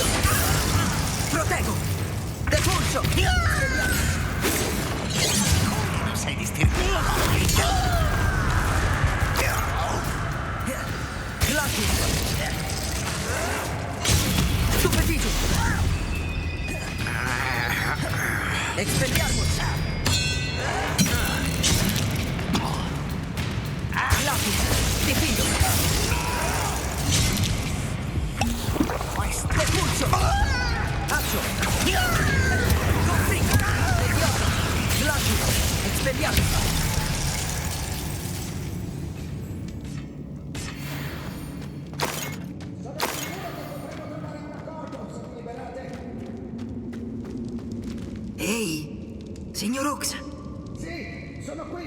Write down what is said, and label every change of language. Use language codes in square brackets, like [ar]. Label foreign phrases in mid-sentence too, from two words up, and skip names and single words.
[it] Proteggo! Depulso! Non sei distintivo. Lapis! Stupefito! Expelliarmus! Lapis! Difendo! Depulso! Accio! Confringo! Leviosa! Lapis! Expelliarmus! Ehi, signor Oaks! Sì, sono qui.